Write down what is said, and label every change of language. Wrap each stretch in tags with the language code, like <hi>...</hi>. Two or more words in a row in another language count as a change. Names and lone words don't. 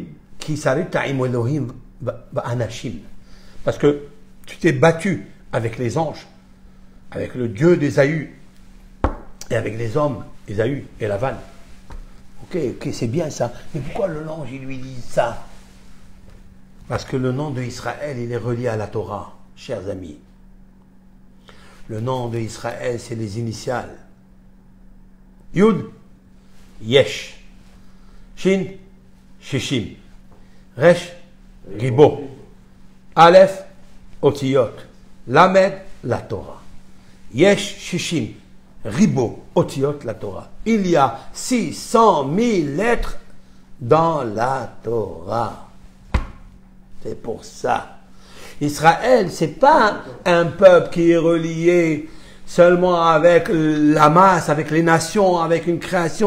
<fr>Qui s'arrête à</fr> <he>אלוהים אנשים.</he> <fr>Parce que tu t'es battu avec les anges, avec le Dieu d'Ésaü, et avec les hommes, Ésaü et Lavan. Ok, c'est bien ça. Mais pourquoi le ange, il lui dit ça? Parce que le nom d'Israël, il est relié à la Torah, chers amis. Le nom d'Israël, c'est les initiales.</fr> <he>יוד, יש. שין, שישים. ריש, ריבוא. אלף, אותיות. למד,</he> <fr>la Torah.</fr> <he>יש, שישים. ריבוא, אותיות,</he> <fr>la Torah. Il y a 600 000 lettres dans la Torah. C'est pour ça. Israël, c'est pas un peuple qui est relié seulement avec la masse, avec les nations, avec une création.</fr>